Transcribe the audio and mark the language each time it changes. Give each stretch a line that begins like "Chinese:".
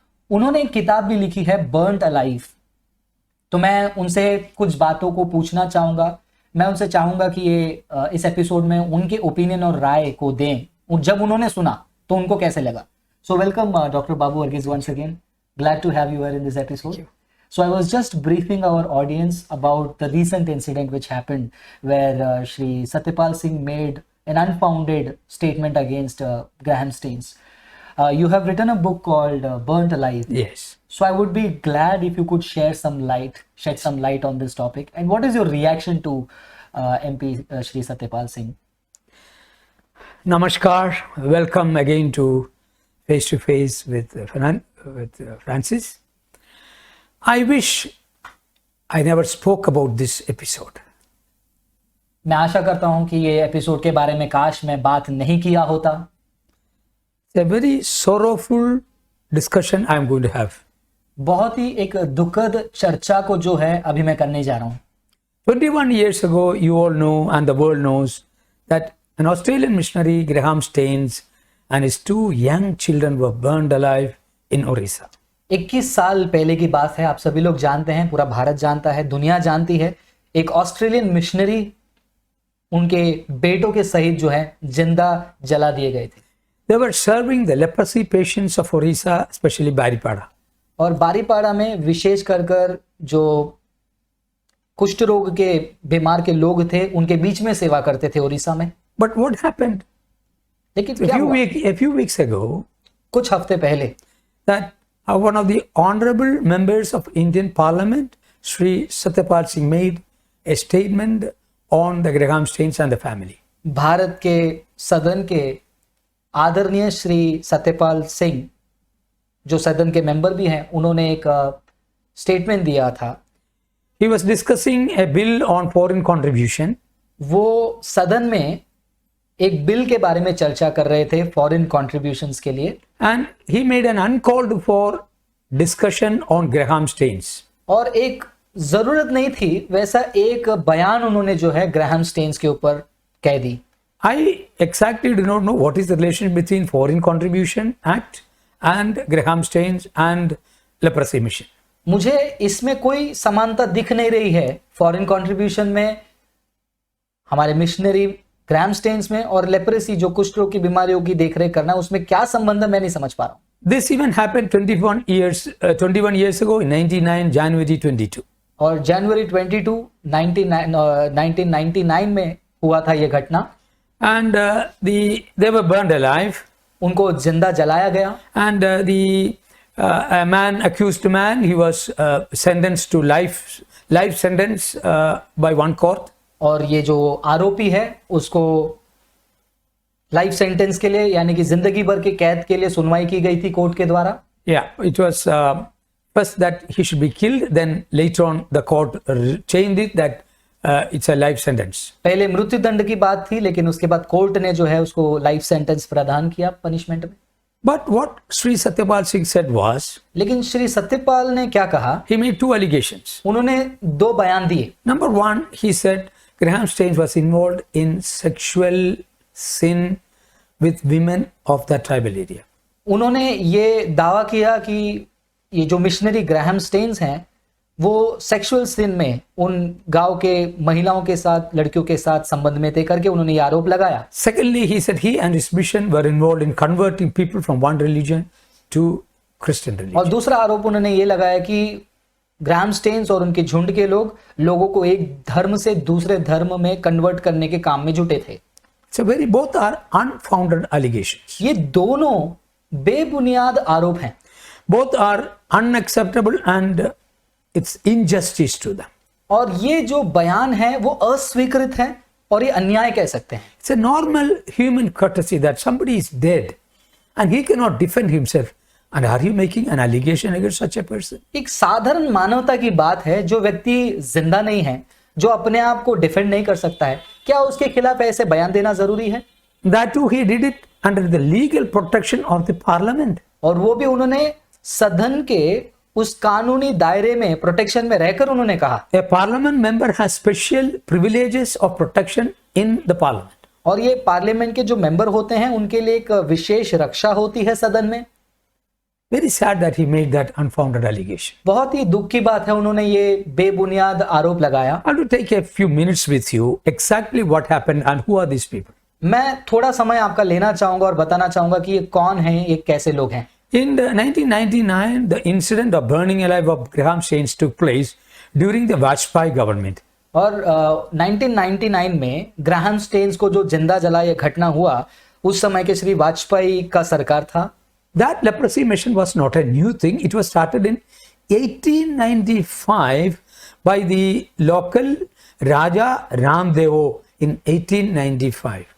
Hindi: उन्होंने एक किताब भी लिखी है, बर्न्ड अलाइव। तो मैं उनसे कुछ बातों को पूछना चाहूँगा। मैं उनसे चाहूँगा कि ये इस एपिसोड में उनके ओपिनियन और राय को दें, जब उन्होंने सुना तो उनको कैसे लगा।
English: So welcome doctor Babu Varghese once again. Glad to have you here in this episode. So I was just briefing our audience about the recent incident which happened where Shri Satyapal Singh made an unfounded statement against Graham Staines. You have written a book called Burnt Alive. Yes. So I would be glad if you could shed some light on this topic. And what is your reaction to MP Shri Satyapal Singh? Namaskar. Welcome again to Face to Face with Francis. I wish I never spoke about this episode.
Hindi: मैं आशा करता हूं कि ये episode के बारे में काश मैं बात नहीं किया होता।
English: It's a very sorrowful discussion I am going to have.
Hindi: बहुत ही एक दुखद चर्चा को जो है अभी मैं करने जा रहा हूं।
English: 21 years ago, you all know and the world knows that an Australian missionary, Graham Staines, and his 2 young children were burned alive in Orissa.
Hindi: 21 साल पहले की बात है, आप सभी लोग जानते हैं, पूरा भारत जानता है, दुनिया जानती है। एक ऑस्ट्रेलियन मिशनरी उनके बेटों के सहित जो है जिंदा जला दिए गए थे।
English: They were serving the leprosy patients of Orissa, especially Baripada.
Hindi: और बारीपाड़ा में विशेष कर जो कुष्ठ रोग के बीमार के लोग थे उनके बीच में सेवा करते थे उड़ीसा में।
English: But what happened?
Hindi: लेकिन क्या हुआ?
English: A few weeks ago,
Hindi: कुछ हफ्ते पहले
English: that one of the honorable members of Indian Parliament, Sri Satyapal Singh, made a statement on the Graham Staines and the family.
Hindi: Bharat के सदन के आदरणीय श्री सत्यपाल सिंह, जो सदन के मेंबर भी हैं, उन्होंने एक स्टेटमेंट दिया था।
English: He was discussing a bill on foreign contribution.
Hindi: वो सदन में एक बिल के बारे में चर्चा कर रहे थे फॉरेन कॉन्ट्रीब्यूशंस के लिए,
English: And he made an uncalled for discussion on Graham Staines.
Hindi: और एक जरूरत नहीं थी वैसा एक बयान उन्होंने जो है ग्राहम स्टेन्स के ऊपर कह दी।
English: I exactly do not know what is the relation between Foreign Contribution Act and Graham Staines and Leprosy Mission.
Hindi: मुझे इसमें कोई समानता दिख नहीं रही है फॉरेन कंट्रीब्यूशन में, हमारे मिशनरी ग्राहम स्टेन्स में, और लेप्रेसी जो कुष्ठ रोग की बीमारियों की देखरेख करना, उसमें क्या संबंध है मैं नहीं समझ पा रहा हूं।
English: This even happened 21 years ago in 99 January 22.
Hindi: और जनवरी 22 1999 में हुआ था ये घटना।
English: And they were burned alive.
Hindi: उनको जिंदा जलाया गया।
English: And a man, accused man, he was sentenced to life sentence by one court.
Hindi: और ये जो आरोपी है उसको लाइफ सेंटेंस के लिए, यानी कि जिंदगी भर की कैद के लिए सुनवाई की गई थी कोर्ट के द्वारा।
English: Yeah, it was first that he should be killed, then later on the court changed it that it's a life sentence.
Hindi: पहले मृत्यु दंड की बात थी, लेकिन उसके बाद कोर्ट ने जो है उसको लाइफ सेंटेंस प्रदान किया पनिशमेंट में।
English: But what Sri Satyapal Singh said was,
Hindi: लेकिन श्री सत्यपाल ने क्या कहा?
English: he made 2 allegations.
Hindi: उन्होंने 2 बयान दिए।
English: Number 1, he said Graham Staines was involved in sexual sin with women of the tribal area.
Hindi: उन्होंने ये दावा किया कि ये जो मिशनरी ग्राहम स्टेन्स हैं वो सेक्सुअल सिन में उन गांव के महिलाओं के साथ, लड़कियों के साथ संबंध में थे करके उन्होंने ये आरोप लगाया।
English: Secondly, he said he and his mission were involved in converting people from one religion to Christian religion.
Hindi: और दूसरा आरोप उन्होंने ये लगाया कि ग्राहम स्टेन्स और उनके झुंड के लोगों को एक धर्म से दूसरे धर्म में कन्वर्ट करने के काम में जुटे थे।
English: So both are unfounded allegations.
Hindi: ये दोनों बेबुनियाद आरोप हैं।
English: Both are unacceptable and it's injustice to them.
Hindi: और ये जो बयान है वो अस्वीकृत है और ये अन्याय कह सकते हैं।
English: It's a normal human courtesy that somebody is dead and he cannot defend himself. And are you making an allegation against such a person?
Hindi: एक साधारण मानवता की बात है, जो व्यक्ति जिंदा नहीं है, जो अपने आप को डिफेंड नहीं कर सकता है, क्या उसके खिलाफ ऐसे बयान देना जरूरी है?
English: That too he did it under the legal protection of the parliament.
Hindi: और वो भी उन्होंने सदन के उस कानूनी दायरे में, प्रोटेक्शन में रहकर उन्होंने कहा।
English: A parliament member has special privileges of protection in the parliament.
Hindi: और ये पार्लियामेंट के जो मेंबर होते हैं उनके लिए एक विशेष रक्षा होती है सदन में।
English: Very sad that he made that unfounded allegation.
Hindi: बहुत ही दुख की बात है, उन्होंने ये बेबुनियाद आरोप लगाया।
English: I will take a few minutes with you exactly what happened and who are these people.
Hindi: मैं थोड़ा समय आपका लेना चाहूंगा और बताना चाहूंगा कि ये कौन है, ये कैसे लोग हैं।
English: In 1999, the incident of burning alive of Graham Staines took place during the Vajpayee government.
Hindi: और 1999 में ग्राहम स्टेन्स को जो जिंदा जला ये घटना हुआ, उस समय के श्री वाजपेयी का सरकार था।
English: That leprosy mission was not a new thing. It was started in 1895 by the local Raja Ramdevo in 1895.